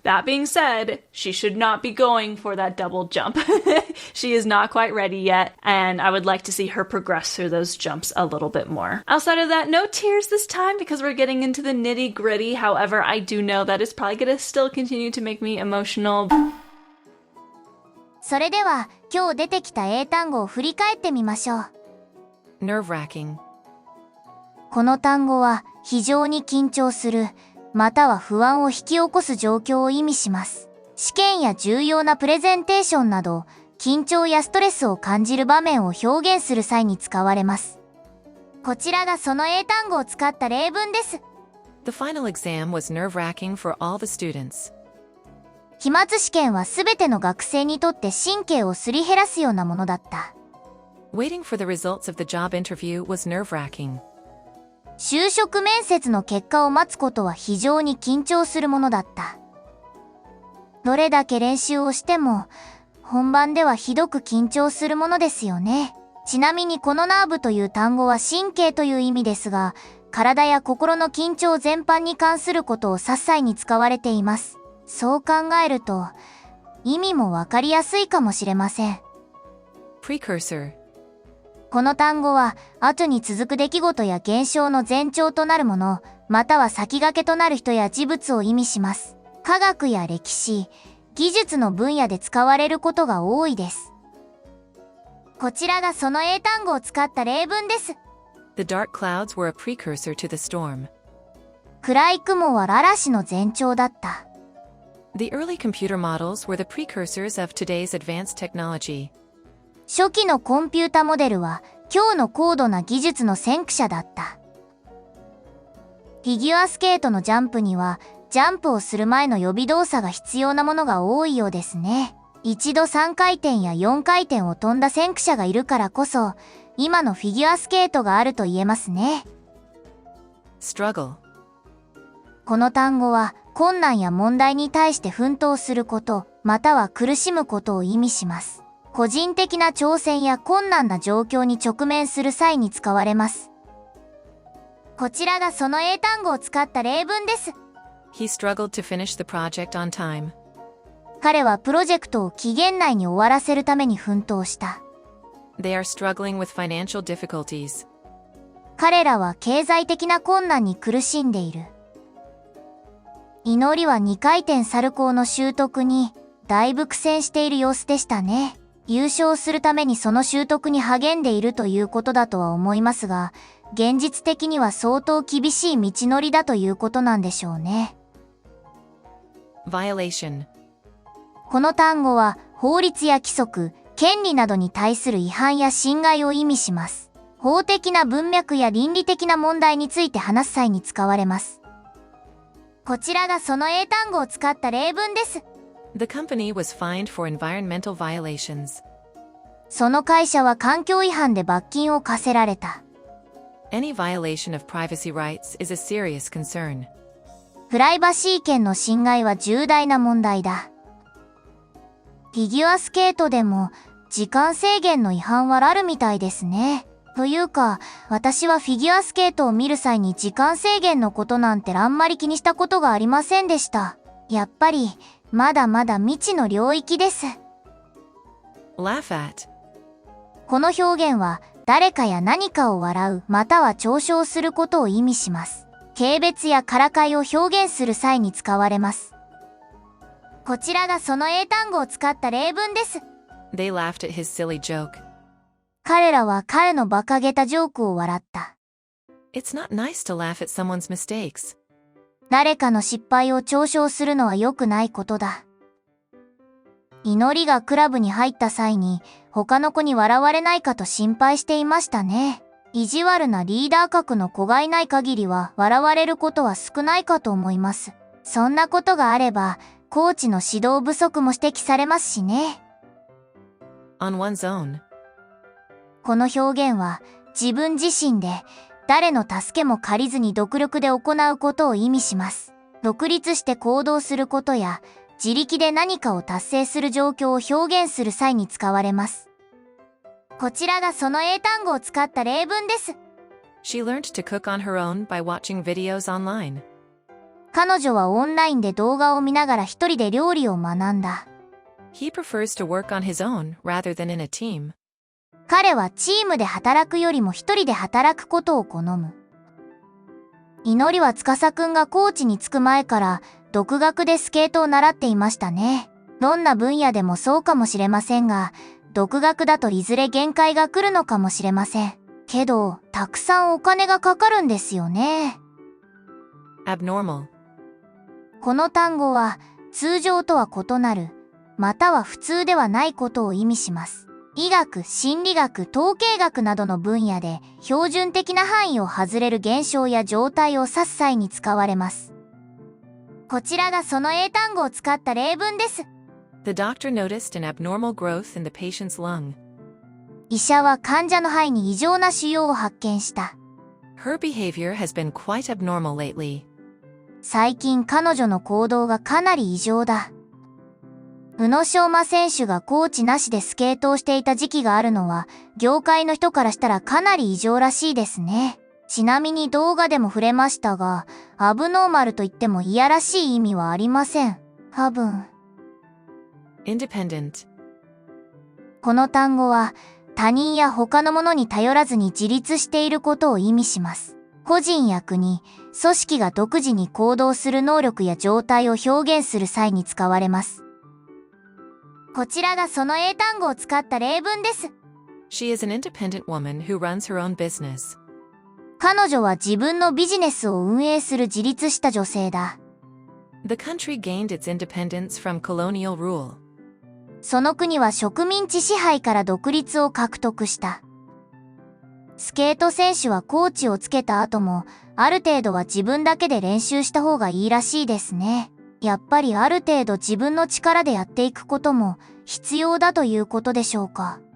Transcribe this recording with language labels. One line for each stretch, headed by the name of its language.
English: That being said, she should not be going for that double jump. She is not quite ready yet, and I would like to see her progress through those jumps a little bit more. Outside of that, no tears this time because we're getting into the nitty-gritty. However, I do know that it's probably going to still continue to make me emotional.
Japanese: それでは今日出てきた英単語を振り返ってみましょう。
English: Nerve-wracking.
Japanese: この単語は非常に緊張する、または不安を引き起こす状況を意味します。試験や重要なプレゼンテーションなど、緊張やストレスを感じる場面を表現する際に使われます。こちらがその英単語を使った例文です。
English: The final exam was nerve-wracking for all the students.
Japanese: 期末試験はすべての学生にとって神経をすり減らすようなものだった。
English: Waiting for the results of the job interview was nerve-wracking.
Japanese: 就職面接の結果を待つことは非常に緊張するものだった。どれだけ練習をしても、本番ではひどく緊張するものですよね。ちなみにこのナーブという単語は神経という意味ですが、体や心の緊張全般に関することを指す際に使われています。そう考えると、意味もわかりやすいかもしれません。
English: Precursor.
Japanese: この単語は、後に続く出来事や現象の前兆となるもの、または先駆けとなる人や事物を意味します。科学や歴史、技術の分野で使われることが多いです。こちらがその英単語を使った例文です。
English: The dark clouds were a precursor to the storm.
Japanese: 暗い雲は嵐の前兆だった。
English: The early computer models were the precursors of today's advanced technology.
Japanese: 初期のコンピュータモデルは今日の高度な技術の先駆者だった。フィギュアスケートのジャンプにはジャンプをする前の予備動作が必要なものが多いようですね。一度3回転や4回転を飛んだ先駆者がいるからこそ今のフィギュアスケートがあると言えますね。
English: Struggle.
Japanese: この単語は困難や問題に対して奮闘すること、または苦しむことを意味します。個人的な挑戦や困難な状況に直面する際に使われます。こちらがその英単語を使った例文です。
English: He struggled to finish the project on time.
Japanese: 彼はプロジェクトを期限内に終わらせるために奮闘した。
English: They are struggling with financial difficulties.
Japanese: 彼らは経済的な困難に苦しんでいる。祈りは2回転サルコーの習得にだいぶ苦戦している様子でしたね。優勝するためにその習得に励んでいるということだとは思いますが、現実的には相当厳しい道のりだということなんでしょうね。
English: Violation.
Japanese: この単語は法律や規則、権利などに対する違反や侵害を意味します。法的な文脈や倫理的な問題について話す際に使われます。こちらがその英単語を使った例文です。
English: The company was fined for environmental violations.
Japanese: その会社は環境違反で罰金を課せられた。
English: Any violation of privacy rights is a serious concern.
Japanese: プライバシー権の侵害は重大な問題だ。フィギュアスケートでも時間制限の違反はあるみたいですね。というか、私はフィギュアスケートを見る際に時間制限のことなんてあんまり気にしたことがありませんでした。やっぱり、まだまだ未知の領域です。
English: Laugh at.
Japanese: この表現は、誰かや何かを笑う、または嘲笑することを意味します。軽蔑やからかいを表現する際に使われます。こちらがその英単語を使った例文です。
English: They laughed at his silly joke.
Japanese: 彼らは彼の馬鹿げたジョークを笑った。
English: It's not nice to laugh at someone's mistakes.
Japanese: 誰かの失敗を嘲笑するのは良くないことだ。祈りがクラブに入った際に他の子に笑われないかと心配していましたね。意地悪なリーダー格の子がいない限りは笑われることは少ないかと思います。そんなことがあれば、コーチの指導不足も指摘されますしね。
English: On one's own.
Japanese: この表現は自分自身で誰の助けも借りずに独力で行うことを意味します。独立して行動することや自力で何かを達成する状況を表現する際に使われます。こちらがその英単語を使った例文です。
English: She learned to cook on her own by watching videos online.
Japanese: 彼女はオンラインで動画を見ながら一人で料理を学んだ。
English: He prefers to work on his own rather than in a team.
Japanese: 彼はチームで働くよりも一人で働くことを好む。祈りは司くんがコーチに着く前から独学でスケートを習っていましたね。どんな分野でもそうかもしれませんが、独学だといずれ限界が来るのかもしれません。けど、たくさんお金がかかるんですよね。
English: Abnormal.
Japanese: この単語は通常とは異なる、または普通ではないことを意味します。医学、心理学、統計学などの分野で標準的な範囲を外れる現象や状態を指す際に使われます。こちらがその英単語を使った例文です。
English: The doctor noticed an abnormal growth in the patient's lung.
Japanese: 医者は患者の肺に異常な腫瘍を発見した。
English: Her behavior has been quite abnormal lately.
Japanese: 最近彼女の行動がかなり異常だ。宇野昌磨選手がコーチなしでスケートをしていた時期があるのは、業界の人からしたらかなり異常らしいですね。ちなみに動画でも触れましたが、アブノーマルと言ってもいやらしい意味はありません。多分。
English: Independent.
Japanese: この単語は、他人や他のものに頼らずに自立していることを意味します。個人や国、組織が独自に行動する能力や状態を表現する際に使われます。こちらがその英単語を使った例文です。
English: She is an independent woman who runs her own business.
Japanese: 彼女は自分のビジネスを運営する自立した女性だ。
English: The country gained its independence from colonial rule.
Japanese: その国は植民地支配から独立を獲得した。スケート選手はコーチをつけた後も、ある程度は自分だけで練習した方がいいらしいですね。やっぱりある程度自分の力でやっていくことも必要だということでしょうか。